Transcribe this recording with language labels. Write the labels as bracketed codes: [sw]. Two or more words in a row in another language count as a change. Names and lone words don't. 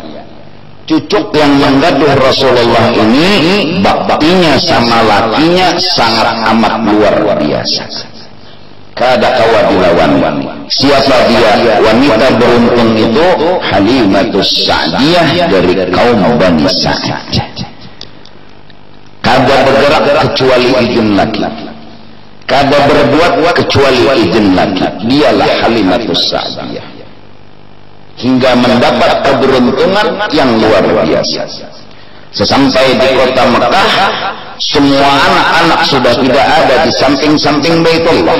[bjn] Cucuk yang menggaduh Rasulullah ini baktinya sama lakinya sangat amat luar biasa. Kada kawa dilawan. Siapa dia? [id] Wanita beruntung itu Halimatus Sa'diyah dari kaum Bani Sa'ad. [bjn] Kada bergerak kecuali izin laki, kada berbuat kecuali izin laki. [id] Dialah Halimatus Sa'diyah hingga mendapat keberuntungan yang luar biasa. Sesampai di kota Mekah, semua anak-anak sudah tidak ada di samping-samping Baitullah.